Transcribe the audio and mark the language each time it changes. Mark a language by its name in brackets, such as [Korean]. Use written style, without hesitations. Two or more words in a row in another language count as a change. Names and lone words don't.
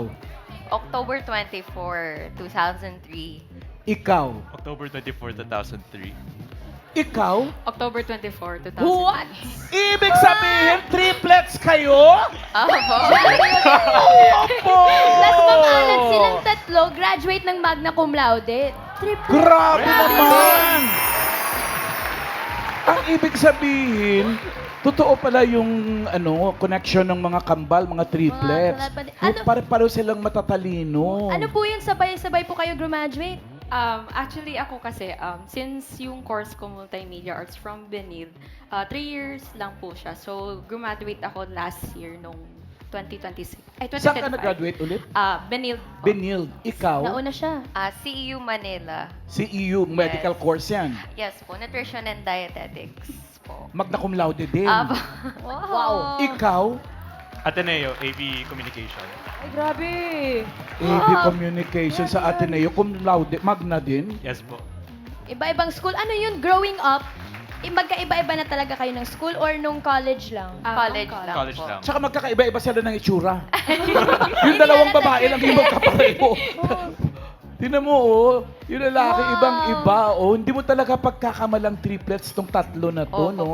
[English] October 24, 2003. [Filipino] Ikaw? [English] October 24, 2003. [Filipino] Ikaw? [English] October 24, 2003. What? [Filipino] Ibig sabihin, triplets kayo? Opo. Opo! Tapos mamalat silang 3, graduate ng [Latin] magna cum laude. [Filipino] Triple. Grabe naman! Ang ibig sabihin, totoo pala yung connection ng mga kambal, mga triplets. Ano- Pare-paro silang matatalino. Ano po yun, sabay-sabay po kayo graduate? Actually, ako kasi, since yung course ko Multimedia Arts from Benil, 3 years lang po siya. So, graduate ako [English] last year [Filipino] nung 2026. Ay, Saan ka 2025. nag-graduate ulit? Benilde. Benilde. Ikaw? Nauna siya. CEU Manila. CEU, medical course yan. Yes po, Nutrition and Dietetics po. [Latin] Magna cum laude [Filipino] din. Wow. Ikaw? Ateneo, AV Communication. Ay, grabe. AV Communication sa Ateneo, [Latin] cum laude, [Filipino] magna din. Yes po. Iba-ibang school. Ano yun, [English] growing up, [Filipino] magkaiba-iba na talaga kayo ng school or nung college lang? College lang College po. lang. Tsaka magkakaiba-iba sila ng itsura. Yung dalawang babae lang yung magkapareho. Tingnan mo, oh. Yung lalaki, ibang-iba, oh. Hindi mo talaga pagkakamalang triplets tong tatlo na to, no?